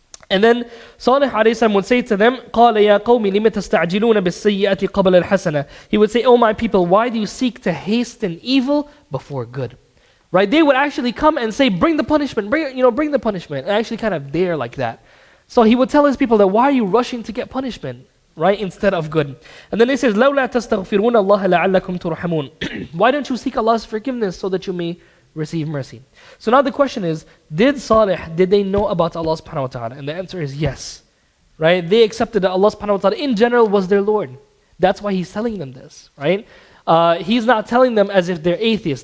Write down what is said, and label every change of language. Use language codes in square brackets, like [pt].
[en] And then Salih alayhi salam would say to them, [ar] قَالَ يَا قَوْمِ لِمَ تَسْتَعْجِلُونَ بِالسَّيِّئَةِ قَبْلَ الْحَسَنَةِ. [en] He would say, "Oh my people, why do you seek to hasten evil before good?" Right? They would actually come and say, "Bring the punishment, bring the punishment," and actually kind of dare like that. So he would tell his people that, why are you rushing to get punishment, right, instead of good? And then he says, [ar] لَوْلَا تَسْتَغْفِرُونَ اللَّهَ لَعَلَّكُمْ تُرْحَمُونَ. [en] Why don't you seek Allah's forgiveness so that you may receive mercy? So now the question is, did they know about Allah subhanahu wa ta'ala? And the answer is yes. Right? They accepted that Allah subhanahu wa ta'ala in general was their Lord. That's why He's telling them this, right? He's not telling them as if they're atheists.